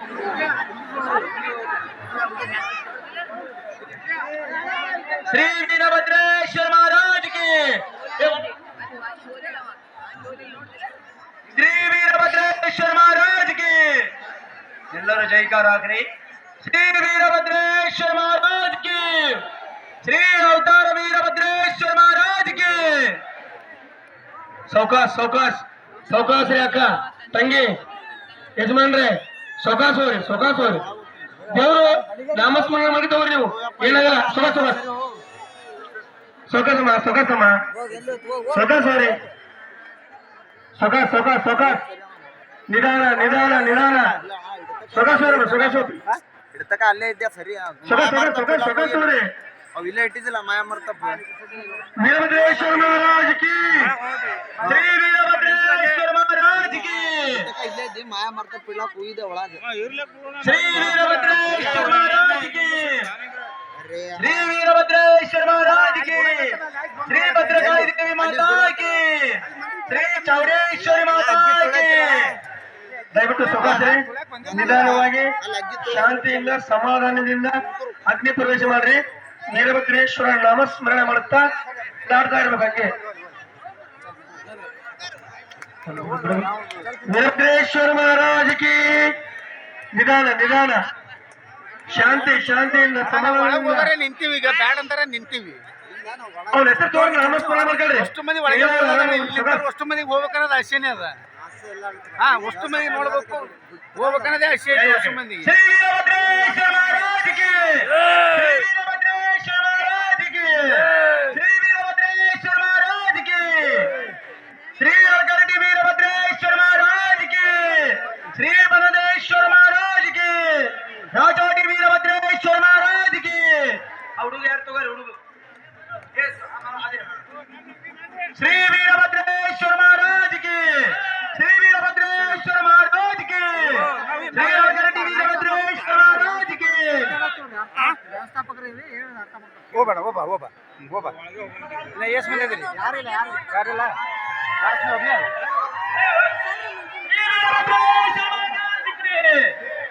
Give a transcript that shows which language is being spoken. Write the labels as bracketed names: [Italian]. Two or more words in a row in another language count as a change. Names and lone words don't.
[Hindi] श्री वीरभद्रेश्वर महाराज की श्री वीरभद्रेश्वर महाराज की [Kannada] ಎಲ್ಲರೂ ಜೈಕಾರ ಆಗ್ರಿ [Hindi] श्री वीरभद्रेश्वर महाराज की श्री अवतार वीरभद्रेश्वर महाराज की [Kannada] सौकास सौकास सौकास रे अಕ್ಕ ತಂಗಿ ಯಜಮಾನ್ರೆ ಸೌಕಾಸ್ ಹೋರಿ ದೇವರು ನಾಮಸ್ಮರಣ ಮಾಡಿ ತಗೋರಿ ನೀವು ಏನಾಗಲ್ಲ ಸೌಕಾಸಮ್ಮ ಸೌಕಾಸ್ ನಿಧಾನ ಸೌಕಾಸ್ ಇಡ್ತಕ ಅಲ್ಲೇ ಇದ್ದೆ ಸರಿ ಅವ್ ಇಲ್ಲೇ ಇಟ್ಟಿದ್ದಿಲ್ಲ ಮಾಯ ಮರ್ತಪ್ಪ [Hindi] वीरभद्रेश्वर महाराज की श्री वीरभद्रेश्वर महाराज की [Kannada] ಇಲ್ಲೇ ಇದ್ದೆ ಮಾಯ ಮರ್ತಪ್ಪ ಇಲ್ಲ ಕೂಯಿದೆ ಒಳಗೆ [Hindi] श्री वीरभद्रेश्वर महाराज की श्री वीरभद्रेश्वर महाराज की श्री भद्रकाली देवी माता की श्री चौडेश्वरी माता की [Kannada] ದಯವಿಟ್ಟು ಸೌಕಾಸ್ರೆ ನಿಧಾನವಾಗಿ ಶಾಂತಿಯಿಂದ ಸಮಾಧಾನದಿಂದ ಅಗ್ನಿ ಪ್ರವೇಶ ಮಾಡ್ರಿ ವೀರಭದ್ರೇಶ್ವರ ನಾಮಸ್ಮರಣೆ ಮಾಡುತ್ತಾ ದಾಡ್ತಾ ಇರ್ಬೇಕು [Hindi] वीरभद्रेश्वर महाराज की [Kannada] ನಿಧಾನ ಶಾಂತಿಯಿಂದ ಸಮಾಧಾನ ನಿಂತೀವಿ ಈಗ ಬ್ಯಾಡ್ ಅಂತಾರೆ ನಿಂತೀವಿ ಅವ್ನ ಹೆಸರು ತೋರ್ ನಾಮಸ್ಮರಣೆ ಮಾಡ್ಕೊಳ್ರಿ ಅಷ್ಟು ಮಂದಿ ಒಳಗೆ ಅಷ್ಟು ಮಂದಿಗೆ ಹೋಗ್ಬೇಕನ್ನೋದು ಆಸೆನೇ ಅದ ಹಾ ಅಷ್ಟು ಮಂದಿ ನೋಡ್ಬೇಕು ಹೋಗ್ಬೇಕನ್ನೋದೇ ಆಸೆ ಐತಿ ಅಷ್ಟು ಮಂದಿಗೆ [Hindi] श्री वीरभद्रेश्वर महाराज की श्री वीरभद्रेश्वर महाराज की श्री वीरभद्रेश्वर महाराज की श्री अरगटी वीरभद्रेश्वर महाराज की श्री बलदेश्वर महाराज की राजोटी वीरभद्रेश्वर महाराज की [Kannada] ಹುಡುಗ ಯಾರು ತಗೋರಿ ಹುಡುಗ [Hindi] श्री वीरभद्रेश्वर महाराज की श्री वीरभद्रेश्वर महाराज की श्री अरगटी वीरभद्रेश्वर महाराज की [Kannada] ಹೋಗ್ಬೇಡ ಇಲ್ಲ ಎಷ್ಟು ಮಂದಿ ಅದೀರಿ ಯಾರಿಲ್ಲ ಲಾಸ್ಟ್ ಒಬ್ಬನೇ [Hindi] वीरभद्रेश्वर महाराज की